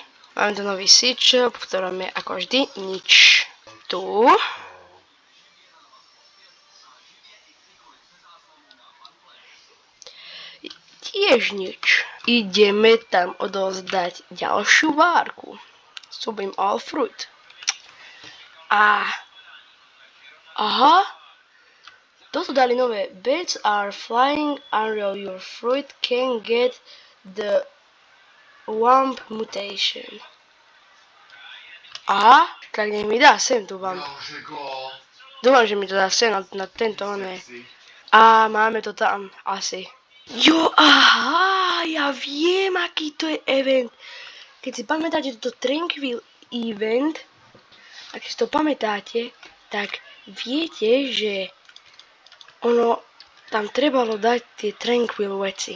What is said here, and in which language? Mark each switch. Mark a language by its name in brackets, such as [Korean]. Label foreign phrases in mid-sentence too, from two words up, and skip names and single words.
[Slovak] Mám tu nový seed shop, v ktorom je ako vždy nič. Tu. Tiež nič. Ideme tam odovzdať ďalšiu várku. [English] Subím all fruit. [Slovak] Aha. Toto dali nové. [English] Birds are flying unreal. Your fruit can get the Wump mutation. [Slovak] Aha. Tak nech mi dá sem tu Wump. Dúfam, že mi to dá sem na tento one. A máme to tam asi. Jo, aha, ja viem, aký to je event. Keď si pamätáte toto Tranquil event, ak si to pamätáte, tak viete, že ono tam trebalo dať tie Tranquil veci.